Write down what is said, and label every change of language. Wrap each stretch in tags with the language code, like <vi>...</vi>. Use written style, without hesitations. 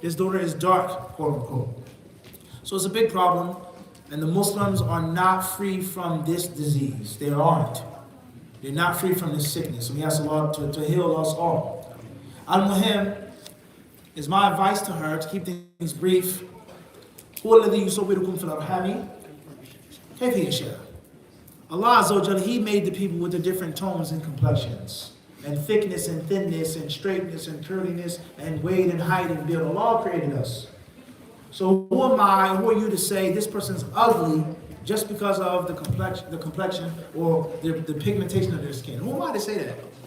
<en>This daughter is dark, quote unquote. So it's a big problem, and the Muslims are not free from this disease. They aren't. They're not free from this sickness. And we ask Allah to heal us all. Al-Muhim is my advice to her to keep things brief.</en> <ar>هو الذي يصوركم في الأرحام كيف يشاء.</ar> <en>Allah Azza wa Jalla, He made the people with the different tones and complexions, and thickness and thinness, and straightness and curliness, and weight and height and build. Allah created us. So who am I, who are you to say this person's ugly just because of the complexion or the pigmentation of their skin? Who am I to say that?</en>